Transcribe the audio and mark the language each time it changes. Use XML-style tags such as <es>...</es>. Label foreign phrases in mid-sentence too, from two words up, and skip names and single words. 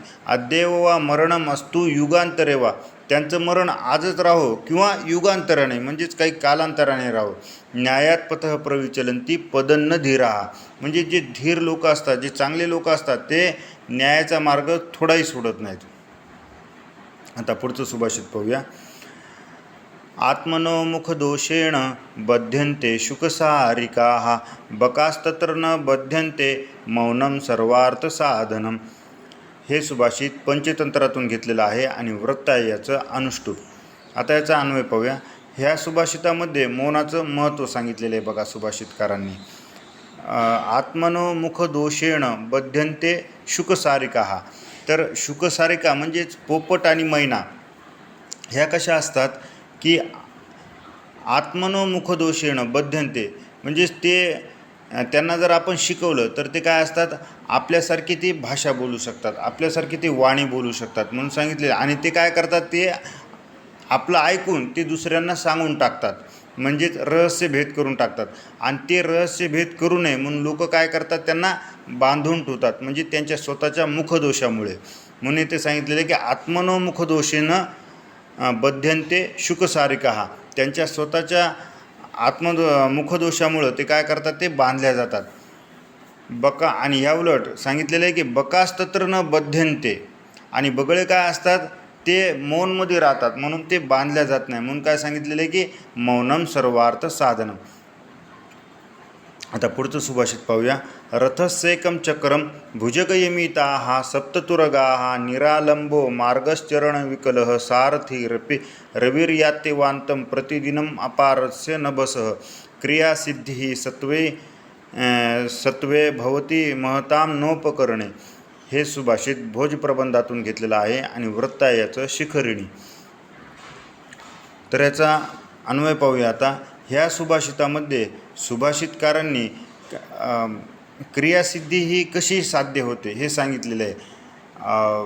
<sa>अद्यैव वा मरणम अस्तु युगांतरे वा.</sa> <mr>त्यांचं मरण आजच राहो किंवा युगांतराने म्हणजेच काही कालांतराने राहो.</mr> <sa>न्यायात पथः प्रविचलन्ति पदन्न धीराः.</sa> <mr>म्हणजे जे धीर लोक असतात, जे चांगले लोक असतात ते न्यायाचा मार्ग थोडाही सोडत नाहीत. आता पुढचं सुभाषित पाहूया.</mr> <sa>आत्मनो मुखदोषेण बध्यन्ते शुकसारिकाः. बकास्तत्र न बध्यन्ते मौनं सर्वार्थसाधनम.</sa> <mr>हे सुभाषित पंचतंत्रातून घेतलेलं आहे आणि वृत्त आहे याचं अनुष्टुप. आता याचा अन्वय पाहूया. ह्या सुभाषितामध्ये मौनाचं महत्त्व सांगितलेलं आहे बघा सुभाषितकारांनी.</mr> <sa>आत्मनो मुखदोषेण बध्यन्ते शुकसारिकाः.</sa> <mr>तर शुकसारिका म्हणजेच पोपट आणि मैना ह्या कशा असतात की</mr> <sa>आत्मनो मुखदोषेण बध्यन्ते.</sa> <mr>म्हणजेच त्यांना जर आपण शिकवलं तर ते काय असतात, आपल्यासारखी ती भाषा बोलू शकतात, आपल्यासारखी ती वाणी बोलू शकतात म्हणून सांगितले. आणि ते काय करतात, ते आपलं ऐकून ते दुसऱ्यांना सांगून टाकतात. म्हणजेच रहस्य भेद करून टाकतात. आणि ते रहस्य भेद करू नये म्हणून लोक काय करतात, त्यांना बांधून ठेवतात, म्हणजे त्यांच्या स्वतःच्या मुखदोषामुळे. म्हणून ते सांगितलेलं की</mr> <sa>आत्मनो मुखदोषेनं बध्यन्ते शुकसारिका.</sa> <mr>त्यांच्या स्वतःच्या मुखदोषामुळं ते काय करतात, ते बांधल्या जातात. बका आणि ह्या उलट सांगितलेलं आहे की</mr> <sa>बकास्तत्र न बध्यन्ते.</sa> <mr>आणि बगळे काय असतात, ते मौनमध्ये राहतात म्हणून ते बांधल्या जात नाही. म्हणून काय सांगितलेलं आहे की</mr> <sa>मौनम सर्वार्थ साधनम.</sa> <mr>आता पुढचं सुभाषित पाहूया.</mr> <sa>रथस्येकं चक्रम भुजगयमिताः सप्ततुरगाः निरालंबो मार्गश्चरणविकलः सारथी रविर्यात्यवान्तं प्रतिदिनम् अपारस्य नभसः क्रियासिद्धिः सत्वे भवती महतां नोपकरणे.</sa> <mr>हे सुभाषित भोज प्रबंधातून घेतलेलं आहे आणि वृत्त आहे याचं शिखरिणी. तर याचा अन्वय पाहूया. आता ह्या सुभाषितामध्ये सुभाषितकारांनी क्रियासिद्धी ही कशी साध्य होते हे सांगितलेलं आहे.</mr>